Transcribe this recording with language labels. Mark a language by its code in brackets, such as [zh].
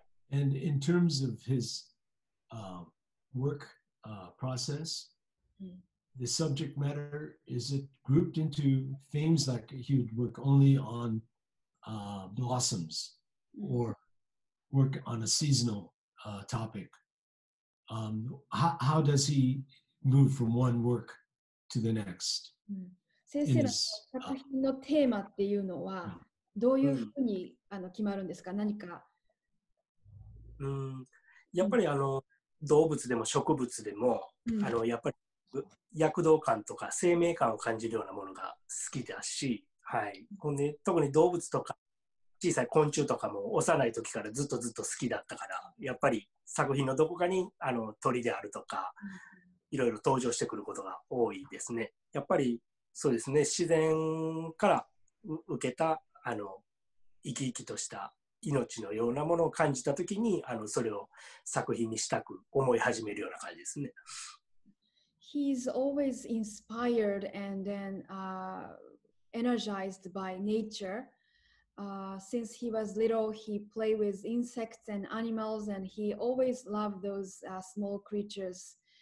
[en] And in terms of his work process, the subject matter, is it grouped into themes like he would work only on blossoms or work on a seasonal topic? How does he move from one work to the next? [ja] 先生の作品のテーマっていうのはどういうふうに決まるんですか？何か。やっぱり動物でも植物でも、やっぱり躍動感とか生命感を感じるようなものが好きだし、はい、ほんで特に動物とか小さい昆虫とかも幼い時からずっと好きだったから、やっぱり作品のどこかに鳥であるとか、いろいろ登場してくることが多いですね。やっぱりそうですね、自然から受けた生き生きとした命のようなものを感じたときにそれを作品にしたく思い始めるような感じですね。 [en] He's always inspired and then energized by nature. Since he was little, he played with insects and animals, and he always loved those small creatures.